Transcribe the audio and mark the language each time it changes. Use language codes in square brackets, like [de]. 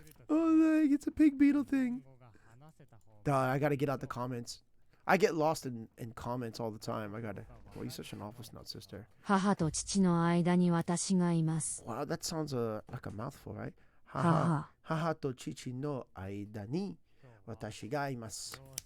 [en] Oh, it's a pig beetle thing. Duh, I gotta get out the comments. I get lost in comments all the time. I gotta. Well, you're such an awful snout, sister. [ja] 母と父の間に私がいます。 [en] Wow, that sounds like a mouthful, right? [ja] 母と父の間に私がいます.